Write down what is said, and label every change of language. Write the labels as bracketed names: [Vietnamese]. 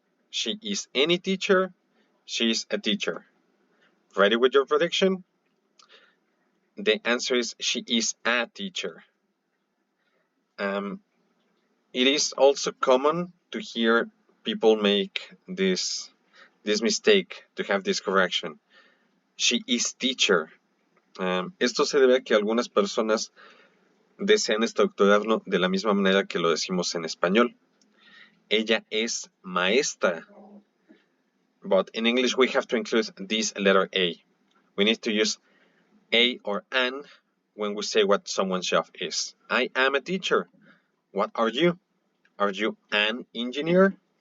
[English] She is any teacher. She is a teacher. Ready with your prediction? The answer is she is a teacher. It is also common to hear people make this mistake, to have this correction. She is teacher. [Spanish] Esto se debe a que algunas personas desean estructurarlo de la misma manera que lo decimos en español. Ella es maestra. [English] But in English we have to include this letter A. We need to use a or an when we say what someone's job is. I am a teacher. What are you? Are you an engineer?